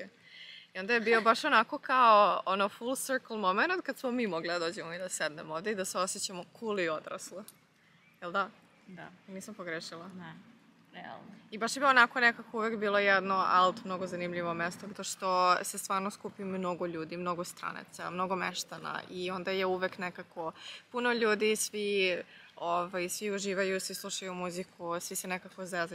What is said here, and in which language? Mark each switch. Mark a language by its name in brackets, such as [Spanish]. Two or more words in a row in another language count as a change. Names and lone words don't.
[Serbian] I onda je bio baš onako kao ono [English] full circle moment [Serbian] kad smo mi mogli da dođemo i da sednemo ovde i da se osjećamo cool i odraslo. Jel da? Da. Nisam pogrešila. Ne, realno. I baš je bilo onako nekako uvek bilo jedno alt, mnogo zanimljivo mesto, zato što se stvarno skupi mnogo ljudi, mnogo stranaca, mnogo meštana i onda je uvek nekako puno ljudi, svi uživaju, svi slušaju muziku, svi se nekako zezaju.